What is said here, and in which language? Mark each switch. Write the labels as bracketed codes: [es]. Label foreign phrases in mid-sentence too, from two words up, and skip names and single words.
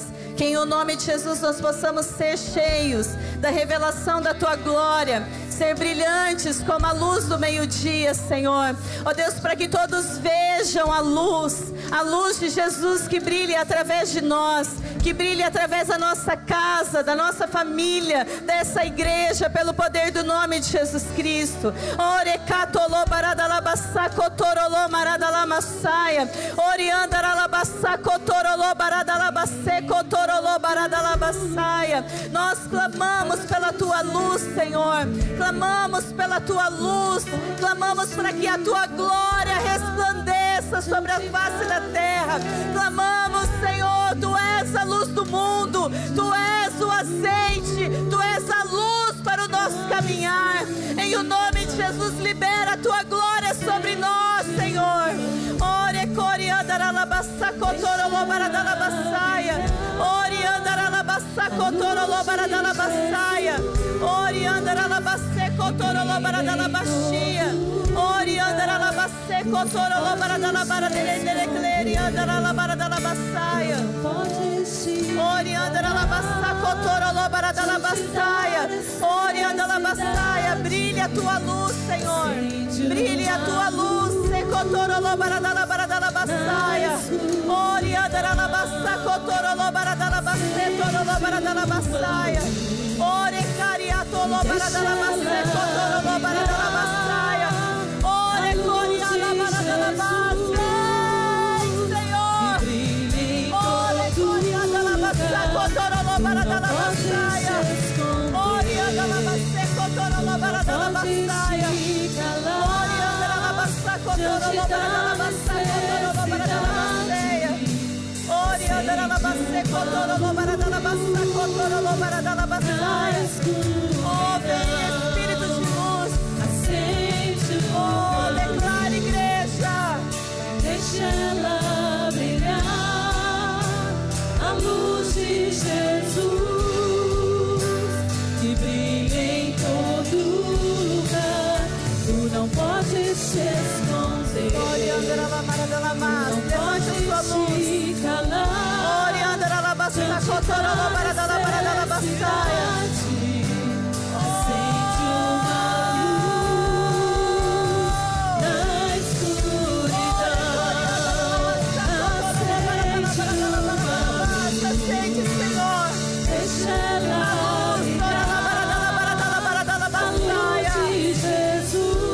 [pt] Que em o nome de Jesus nós possamos ser cheios da revelação da tua glória, ser brilhantes como a luz do meio-dia, Senhor. Ó Deus, para que todos vejam a luz de Jesus que brilha através de nós que brilhe através da nossa casa, da nossa família, dessa igreja, pelo poder do nome de Jesus Cristo. Orecatolô baradalabassa cotorolô maradalamassaia, oriandaralabassa cotorolô baradalabasse cotorolô baradalabassaia. Nós clamamos pela tua luz, Senhor, clamamos pela tua luz, clamamos para que a tua glória resplandeça sobre a face da terra. Clamamos, Senhor, tu és a luz do mundo, tu és o azeite, tu és a luz para o nosso caminhar. Em o nome de Jesus, libera a tua glória sobre nós, Senhor. Ore coriandaralabassa cotorolô baradalabassaia, oriandaralabassa cotorolô baradalabassaia, oriandaralabasse cotorolô baradalabaxia, oriandaralabasse cotorolô baradalabaradelerecleriandaralabaradalabassaia, oriandaralabassa cotorolô baradalabassaia, oriandaralabassaia. Brilha a tua luz, Senhor, brilha a tua luz. Cotorolô baradalabaradalabassaia, oriandaralabassa cotorolô baradalabasse torolô baradalabassaia, orecariatolô baradalabasse cotorolô baradalabassaia, orecoriala baradalabasse, Senhor, orecoriandalabassa cotorolô baradalabassaia, oriandalabasse cotorolô baradalabassaia, cotorolô baradalabassa cotorolô baradalabasseia, oriandaralabassa cotorolô baradalabassa cotorolô baradalabassaia. Oh, vem Espírito de luz, oh, declara igreja, deixa ela brilhar, a luz de Jesus, que brilha em todo lugar. Tu não podes te esconder, levante a sua luz. Oriandaralabassa cotorolô baradalabassaia, acende uma luz na escuridão. Acende, Senhor, Deixa ela brilhar, a luz de Jesus,